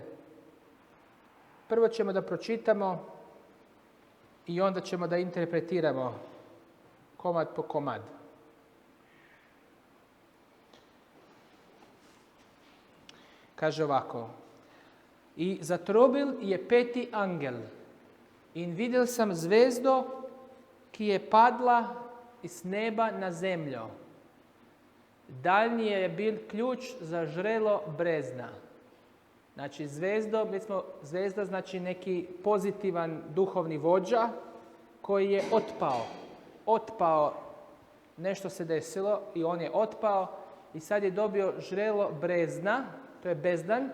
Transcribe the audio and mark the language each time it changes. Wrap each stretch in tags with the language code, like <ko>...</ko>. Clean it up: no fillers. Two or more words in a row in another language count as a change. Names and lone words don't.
<sr>Prvo ćemo da pročitamo i onda ćemo da interpretiramo komad po komad. Kaže ovako.</sr> <sl>I zatrobil je 5. angel in videl sam zvezdo, ki je padla iz neba na zemljo. Daljnji je bil ključ za žrelo brezna.</sl> <sr>Znači zvezda znači neki pozitivan duhovni vođa koji je otpao. Nešto se desilo i on je otpao i sad je dobio žrelo brezna, to je bezdan.</sr>